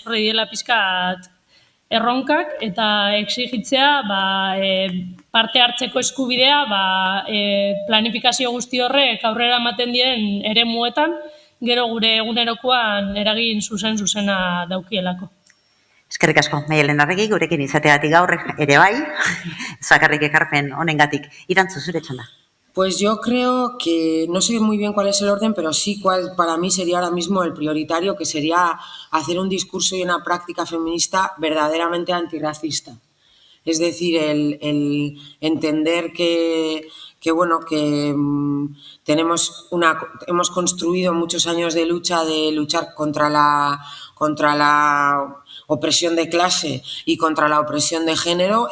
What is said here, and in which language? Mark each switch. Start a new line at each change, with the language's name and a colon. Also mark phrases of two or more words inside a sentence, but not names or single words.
Basque: Horri dela pizkat erronkak eta exigitzea parte hartzeko eskubidea planifikazio guzti horrek aurrera ematen diren eremuetan, gero gure egunerokoan eragin zuzena daukielako. Eskerrik asko, Maialen Arregi, gurekin izateagatik gaur ere bai, zakarrik ekarpen honengatik. Irantzu, zure txanda.
Spanish: Pues yo creo que, no sé muy bien cuál es el orden, pero sí cuál para mí sería ahora mismo el prioritario, que sería hacer un discurso y una práctica feminista verdaderamente antirracista. Es decir, el entender que hemos construido muchos años de luchar contra la opresión de clase y contra la opresión de género.